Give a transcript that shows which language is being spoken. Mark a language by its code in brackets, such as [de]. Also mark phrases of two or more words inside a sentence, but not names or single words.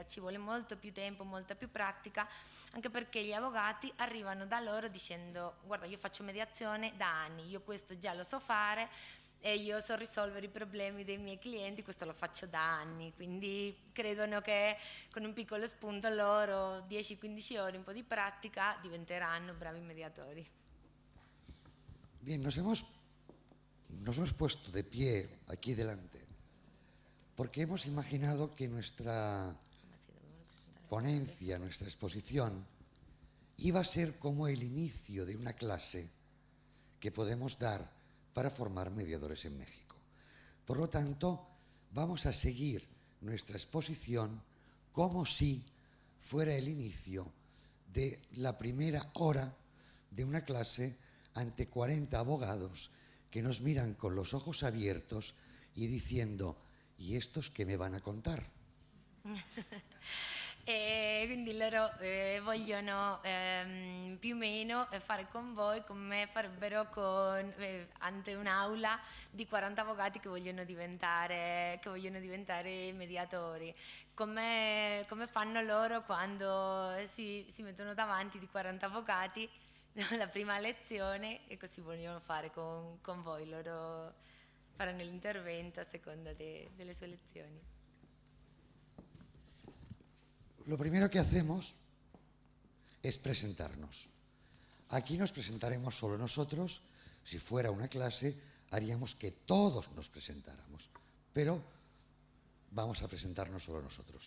[it] Ci vuole molto più tempo, molta più pratica, anche perché gli avvocati arrivano da loro dicendo guarda, io faccio mediazione da anni, io questo già lo so fare, e io so risolvere i problemi dei miei clienti, questo lo faccio da anni, quindi credono che con un piccolo spunto loro, 10-15 ore, un po' di pratica, diventeranno bravi mediatori. [es] Bien, nos hemos puesto de pie aquí delante porque hemos imaginado que nuestra ponencia, nuestra exposición, iba a ser como el inicio de una clase que podemos dar para formar mediadores en México. Por lo tanto, vamos a seguir nuestra exposición como si fuera el inicio de la primera hora de una clase ante 40 abogados que nos miran con los ojos abiertos y diciendo, ¿y estos qué me van a contar? [it] E quindi loro vogliono più o meno fare con voi come farebbero ante un'aula di 40 avvocati che vogliono diventare mediatori. Come fanno loro quando si mettono davanti di 40 avvocati la prima lezione, e così vogliono fare con voi. Loro faranno l'intervento a seconda delle sue lezioni. [es] Lo primero que hacemos es presentarnos. Aquí nos presentaremos solo nosotros. Si fuera una clase, haríamos que todos nos presentáramos. Pero vamos a presentarnos solo nosotros.